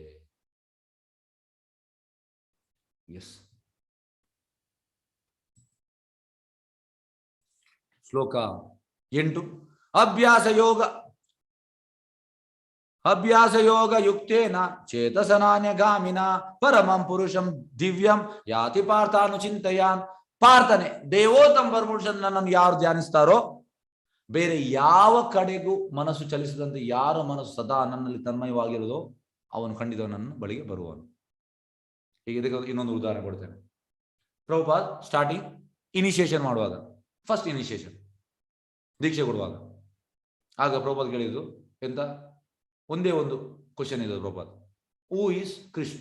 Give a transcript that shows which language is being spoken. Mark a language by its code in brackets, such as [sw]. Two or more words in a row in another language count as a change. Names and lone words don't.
[en] ಎಸ್. [sa] ಶ್ಲೋಕ 8. ಅಭ್ಯಾಸ ಯೋಗ ಅಭ್ಯಾಸ ಯೋಗ ಯುಕ್ತೇನ ಚೇತಸನಾನ್ಯಗಾಮಿನ ಪರಮಂ ಪುರುಷಂ ದಿವ್ಯಂ ಯಾತಿ ಪಾರ್ಥಾನು ಚಿಂತೆಯಾನ್. [kn] ಪಾರ್ಥನೆ ದೇವೋತ್ತಮ ಪರಮಪುರುಷನ್ ನನ್ನನ್ನು ಯಾರು ಧ್ಯಾನಿಸ್ತಾರೋ, ಬೇರೆ ಯಾವ ಕಡೆಗೂ ಮನಸ್ಸು ಚಲಿಸದಂತೆ ಯಾರ ಮನಸ್ಸು ಸದಾ ನನ್ನಲ್ಲಿ ತನ್ಮಯವಾಗಿರುವುದೋ ಅವನು ಖಂಡಿತ ನನ್ನ ಬಳಿಗೆ ಬರುವನು. ಈಗ ಇದಕ್ಕೆ ಇನ್ನೊಂದು ಉದಾಹರಣೆ ಕೊಡ್ತೇನೆ. ಪ್ರಭುಪಾದ್ [en] starting initiation [kn] ಮಾಡುವಾಗ, [en] first initiation [kn] ದೀಕ್ಷೆ ಕೊಡುವಾಗ, ಆಗ ಪ್ರಭುಪಾದ್ ಕೇಳಿದ್ರು ಎಂತ, ಒಂದೇ ಒಂದು ಕ್ವಶನ್ ಇದೆ ಪ್ರಭುಪಾದ್, [en] who is Krishna?